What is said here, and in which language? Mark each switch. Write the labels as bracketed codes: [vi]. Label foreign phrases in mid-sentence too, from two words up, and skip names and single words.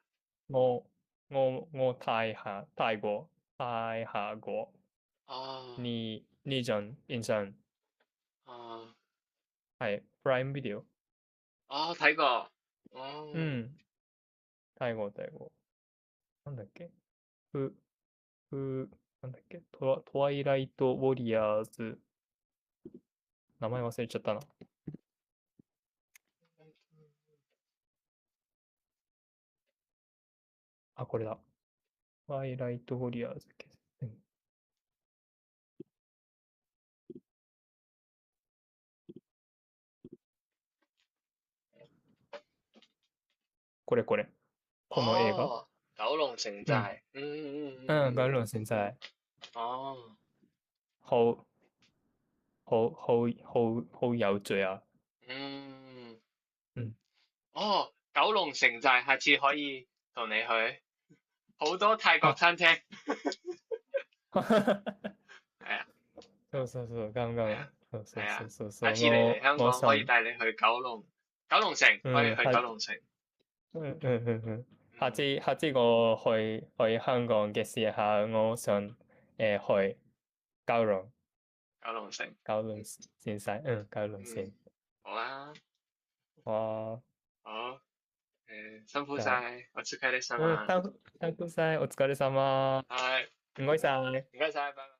[yue] 我我睇下過哦呢種印象哦係 Prime Video，哦，睇過，哦，嗯，睇過， [ja] なんだっけ？ふ、なんだっけ？トワイライトウォリアーズ、名前忘れちゃったな。あ、これだ。トワイライトウォリアーズ、この映画。 [yue] 哦，九龍城うん。寨， [ja] ガルン先生、哦 [yue] 好、好有罪啊。嗯。嗯。哦，九龍城寨，下次可以同你去，好多泰國あ、餐廳。係啊， [ja] そう、ガンガン。 [yue] 係啊，係啊，下 [ja] そう。 [yue] 次你嚟香港可以 [ja] 我想、 [yue] 帶你去九龍城，可以去九龍城。下次我去香港嘅時候，我想去九龍。九龍城，九龍先生，九龍嗯，線。好啦，哇，好，辛苦 [ja] じゃあ、 [yue] 晒，我疲れ様。辛苦晒、お疲れ様。係，唔該晒。唔該晒，拜拜。